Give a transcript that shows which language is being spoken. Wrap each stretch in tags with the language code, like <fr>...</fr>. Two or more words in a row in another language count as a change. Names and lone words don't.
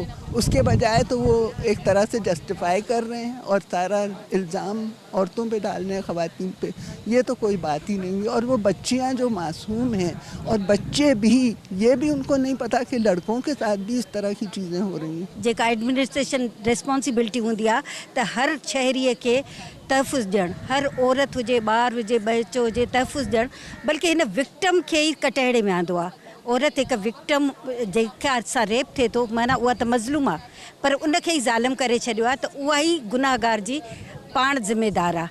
<ur>اس کے بجائے تو وہ ایک طرح سے جسٹیفائی کر رہے ہیں اور سارا الزام عورتوں پہ ڈال رہے ہیں، خواتین پہ۔ یہ تو کوئی بات ہی نہیں ہوئی۔ اور وہ بچیاں جو معصوم ہیں، اور بچے بھی، یہ بھی ان کو نہیں پتا کہ لڑکوں کے ساتھ بھی اس طرح کی چیزیں ہو رہی ہیں۔</ur> <sd>जेका</sd> <en>administration responsibility</en> <sd>हूंदी आहे त हर शहरीअ खे तहफ़ुज़ ॾियणु, हर औरत हुजे, ॿार हुजे, बच्चो हुजे, तहफ़ुज़ ॾियणु, बल्कि हिन विक्टिम खे ई कटहरे में आंदो आहे। औरत हिकु विक्टिम जेका सां रेप थिए थो, माना उहा त मज़लूम आहे, पर उनखे ई ज़ालिम करे छॾियो आहे, त उहा ई गुनाहगार जी पाण ज़िम्मेदार आहे।</sd>